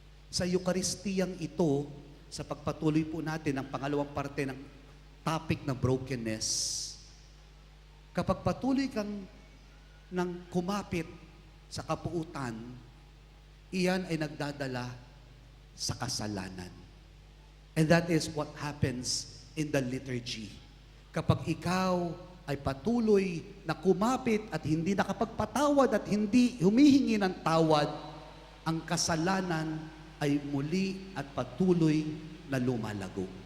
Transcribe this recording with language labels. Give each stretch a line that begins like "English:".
Filipino: Sa Eukaristiyang ito, sa pagpatuloy po natin ang pangalawang parte ng topic na brokenness, kapag patuloy kang nang kumapit sa kapuutan, iyan ay nagdadala sa kasalanan.
English: And that is what happens in the liturgy.
Filipino: Kapag ikaw ay patuloy na kumapit at hindi nakapagpatawad at hindi humihingi ng tawad, ang kasalanan ay muli at patuloy na lumalago.